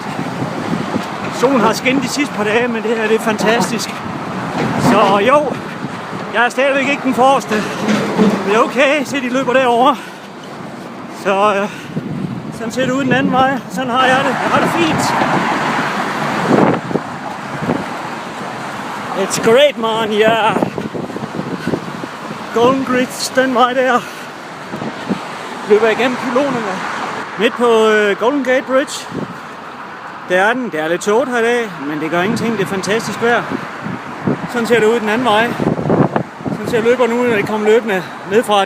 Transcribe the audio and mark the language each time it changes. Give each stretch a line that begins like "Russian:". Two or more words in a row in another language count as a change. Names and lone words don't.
Danish: Solen har skinnet de sidste par dage, men det her det er fantastisk. Så jo, jeg er stadigvæk ikke den forreste. Det er okay, se de løber derovre. Så sådan ser det ud den anden vej. Sådan har jeg det. Jeg har det fint.
English: It's great, man. Yeah.
Danish: Golden Gate, den vej der. Løber igennem pylonerne. Midt på Golden Gate Bridge. Der er den. Det er lidt tåget her i dag, men det gør ingenting. Det er fantastisk vejr. Sådan ser det ud den anden vej. Sådan ser løberne ud, når de kommer løbende nedfra.